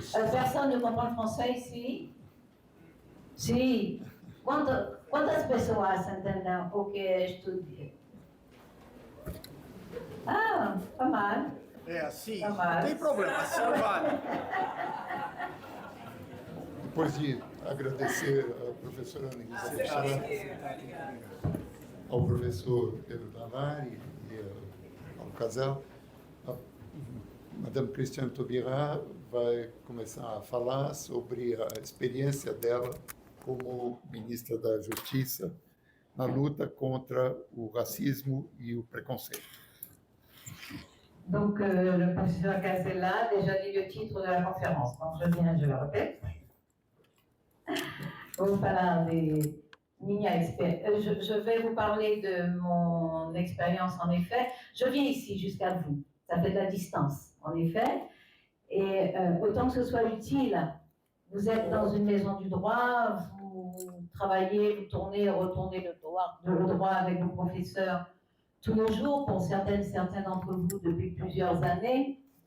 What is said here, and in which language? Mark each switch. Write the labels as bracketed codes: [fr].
[fr] Personne ne comprend le français ici? Si. [pt] Quantas pessoas entendem o que estudei? [fr] Ah, pas mal. [pt] É assim, Tá mal. não tem problema, assim vale. Depois de agradecer à professora Anelisa Béchard, ao professor Pedro Dallary e ao Casella, a Madame Christiane Taubira vai começar a falar sobre a experiência dela como ministra da Justiça na luta contra o racismo e o preconceito. [fr] Donc, le professeur Casella a déjà dit le titre de la conférence, donc je le répète. [pt] Vou falar de minha expérience. [fr] Je vais vous parler de mon expérience, en effet. Je viens ici jusqu'à vous. Ça fait de la distance, en effet. Et autant que ce soit utile, vous êtes dans une maison du droit, vous travaillez, vous tournez et retournez le droit avec vos professeurs tous les jours, pour certains d'entre vous depuis plusieurs années.